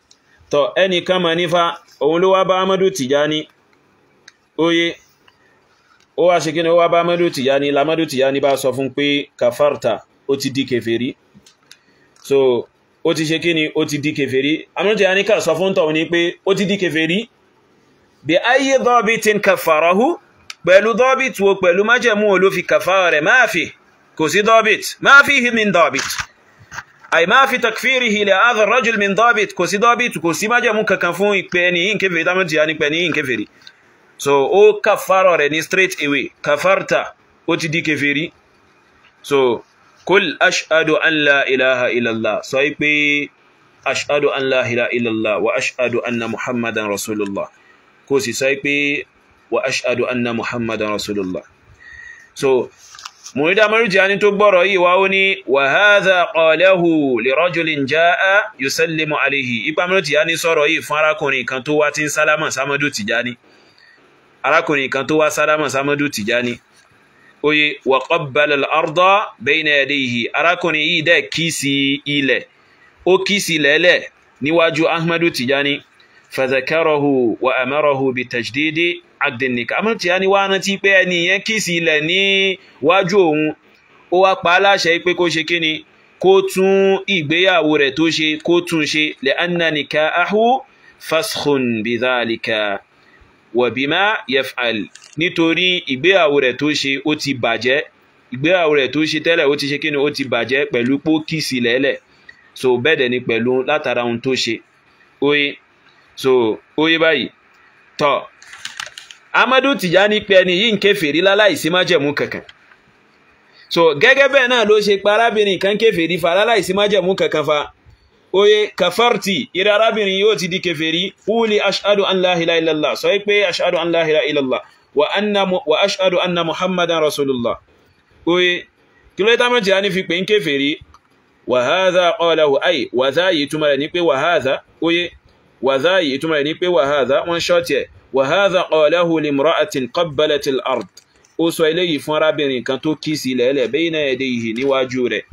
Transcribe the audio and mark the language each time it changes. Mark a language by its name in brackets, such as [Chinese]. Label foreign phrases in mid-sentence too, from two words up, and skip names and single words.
[Yoruba] Tọ́ ẹni kan ma nífà òun ló wá bá Ahmadu Tijani oye ó wá ṣe kí ni ó wá bá Ahmadu Tijani, l'Ahmadu Tijani bá sọ fún pé kafarta, ó ti di kèfèrí. So ó ti ṣe kí ni ó ti di kèfèrí. Ahmadu Tijani ká sọ fún tọ̀hún ní pé ó ti di kèfèrí bí ayé [Arabic] ضابط كفره, [Yoruba] pẹ̀lú dhabit wo, pẹ̀lú májẹ̀mú ló fi kàfàrà rẹ̀, máa fi kò sí dhabit, máa [Arabic] فيه من ضابط أي ما في تكفيره لهذا الرجل من ضابط, [Yoruba] kò sí dhabit, kò sí májẹ̀mú kankan fún ìpè ní kèfèrí tá mọ́tí ní pè ní kèfèrí. So ó kàfàrà rẹ̀ ní [English] straight away, [Yoruba] kafarta, ó ti di kèfèrí. [Arabic] قل أشهد أن لا إله إلا الله, [Yoruba] sọ pé [Arabic] أشهد أن لا إله إلا الله وأشهد أن محمدا رسول الله, [Yoruba] kò sì sọ pé [Arabic] وأشهد أن محمدا رسول الله. [Yoruba] So Muridi Ahmadu Tijani tó gbọ́rọ̀ yìí wá ó ní [Arabic] وهذا قاله لرجل جاء يسلم عليه. [Yoruba] Ipa Ahmadu Tijani sọ̀rọ̀ yìí fún arákùnrin kan tó wá tí ń sálámà sí Ahmadu Tijani, arákùnrin kan tó wá sálámà sí Ahmadu Tijani. [Arabic] وقبل الأرض بين يديه, [Yoruba] arákùnrin yìí dẹ̀ kíìsì ilẹ̀, ó kíìsì lẹ́lẹ̀ níwájú Ahmadu Tijani. [Arabic] فذكره وأمره بتجديد عقد النكاح. [Yoruba] Ahmadu Tijani wá rántí pé ẹni yẹn kíìsì ilẹ̀ ní wájú òun, ó wá pa á láṣẹ pé kó ṣe kíni, kó tún ìgbéyàwó rẹ̀ tó ṣe kó tún ṣe, [Arabic] لأن النكاح فسخ بذلك وبما يفعل, [Yoruba] nítorí ìgbéyàwó rẹ̀ tó ṣe ó ti bàjẹ́, ìgbéyàwó rẹ̀ tó ṣe tẹ́lẹ̀ ó ti ṣe kíni, ó ti bàjẹ́ pẹ̀lú pó kíìsì lẹ́lẹ̀. So bẹ́ẹ̀dẹ̀ ni pẹ̀lú látara ohun tó ṣe. Oye so oye báyìí tọ́ Ahmadu Tijani pé ẹni yìí ń kèfèrí láláìsí májẹ̀mú kankan. So gẹ́gẹ́ bẹ́ẹ̀ náà ló ṣe pa arábìnrin kan kèfèrí fa láláìsí májẹ̀mú kankan fa. Oye kafarti, ìrẹ́ arábìnrin yóò ti di kèfèrí. [Arabic] قل أشهد أن لا إله إلا الله, [Yoruba] sọ pé [Arabic] أشهد أن لا إله إلا الله وأشهد أن محمدا رسول الله. [Yoruba] Oye kí ló Ahmadu Tijani fi pé ń kèfèrí. [Arabic] وهذا قاله أي وذا [Yoruba] yìí túmọ̀ rẹ̀ ní pé [Arabic] وهذا, [Yoruba] oye [Arabic] وذا [Yoruba] yìí túmọ̀ rẹ̀ ní pé [Arabic] وهذا [Yoruba] wọ́n ṣọ́ọ̀tì ẹ̀. [Arabic] وهذا قاله لامرأة قبلت الأرض, [Yoruba] ó sọ eléyìí fún arábìnrin kan tó kíìsì lẹ́lẹ̀ [Arabic] بين يديه [Yoruba] níwájú rẹ̀.